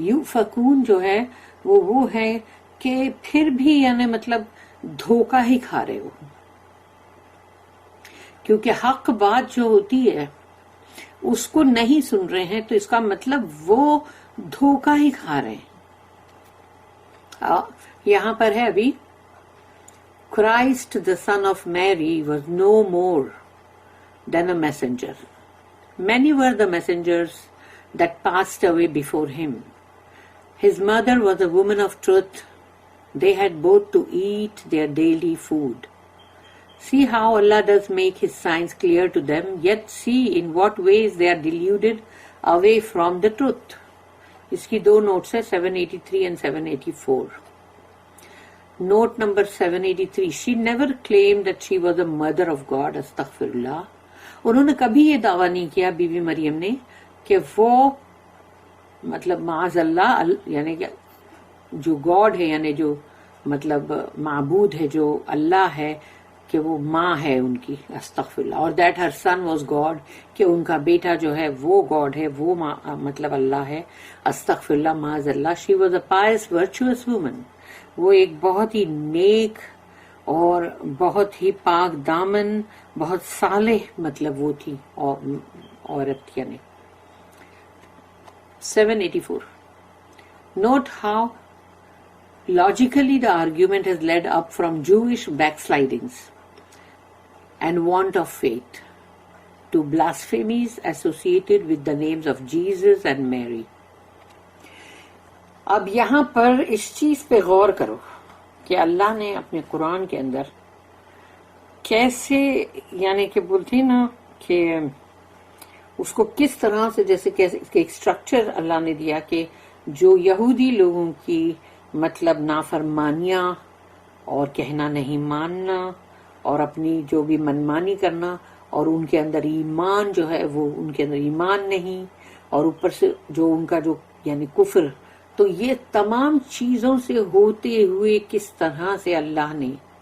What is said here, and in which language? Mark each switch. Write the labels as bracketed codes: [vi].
[ur] یوفکون جو ہے وہ ہے کہ پھر بھی یعنی مطلب دھوکہ ہی کھا رہے ہو، کیونکہ حق بات جو ہوتی ہے اس کو نہیں سن رہے ہیں، تو اس کا مطلب وہ دھوکہ ہی کھا رہے ہیں. یہاں پر ہے ابھی [en] Christ the son of Mary was no more than a messenger. Many were the messengers that passed away before him. His mother was a woman of truth. They had both to eat their daily food. See how Allah does make his signs clear to them, yet see in what ways they are deluded away from the truth. [ur] اس کی دو notice ہے 783 and 784. [en] Note number 783, she never claimed that she was a mother of God. [ar] استغفراللہ. [ur] انہوں نے کبھی یہ دعویٰ نہیں کیا be be مریم نے کہ وہ مطلب معاذ اللہ یعنی کہ جو گاڈ ہے، یعنی جو مطلب معبود ہے، جو اللہ ہے، کہ وہ ماں ہے ان کی. استغفراللہ. اور [en] that her son was God, [ur] کہ ان کا بیٹا جو ہے وہ گاڈ ہے، وہ مطلب اللہ ہے. استغفراللہ، معاذ اللہ. [en] she was a pious virtuous woman, [ur] وہ ایک بہت ہی نیک اور بہت ہی پاک دامن، بہت صالح مطلب وہ تھی عورت. یعنی 784. [en] Note how logically the argument has led up from Jewish backslidings and want of faith to blasphemies associated with the names of Jesus and Mary. [ur] اب یہاں پر اس چیز پہ غور کرو کہ اللہ نے اپنے قرآن کے اندر کیسے یعنی کہ بولتے ہیں نا کہ اس کو کس طرح سے جیسے ایک اسٹرکچر اللہ نے دیا کہ جو یہودی لوگوں کی مطلب نافرمانیاں اور کہنا نہیں ماننا اور اپنی جو بھی منمانی کرنا، اور ان کے اندر ایمان جو ہے وہ ان کے اندر ایمان نہیں، اور اوپر سے جو ان کا جو یعنی کفر، تو یہ تمام چیزوں سے ہوتے ہوئے کس طرح سے اللہ نے،